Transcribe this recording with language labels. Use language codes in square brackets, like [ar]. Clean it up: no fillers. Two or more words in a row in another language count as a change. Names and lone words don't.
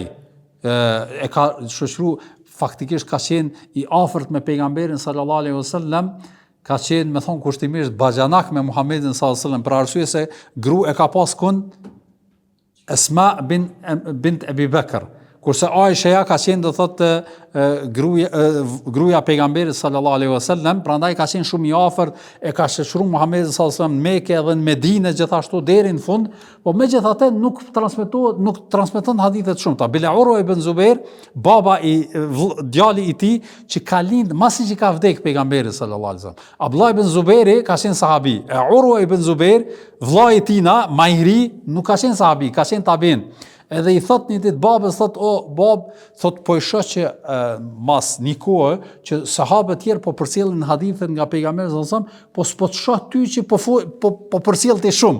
[sq] E ka shoqëruar, faktikisht ka qenë i afërt me pejgamberin [ar] صلى الله عليه وسلم, [sq] ka qenë me thon kushtimisht baxhanak me Muhamedit [ar] صلى الله عليه وسلم, [sq] për arsye se e ka pas kun Esma bint Abi Bekr. Kurse Aisha ka qenë do thotë gruaja pejgamberit [ar] صلى الله عليه وسلم, [sq] prandaj ka qenë shumë i afërt, e ka shoqëruar Muhamedit [ar] صلى الله عليه وسلم [sq] në Mekë edhe në Medinë gjithashtu deri në fund, po megjithatë nuk transmeton hadithet shumë. Bila Urwa ibn Zubair, baba djali i tij që ka lind masi që ka vdek pejgamberi [ar] صلى الله عليه وسلم. [sq] Abdullah ibn Zubairi ka qenë sahabi. Urwa ibn Zubair, vllai i tij më i ri, nuk ka qenë sahabi, ka qenë tabiin. Edhe i thot një ditë babës, thot, o bab, thot, po i shoh që mas një kohë që sahabët tjerë po përcjellin hadithet nga pejgamberi [ar] صلى الله عليه وسلم, [sq] po s'po të shoh ty që po përcjell ti shumë.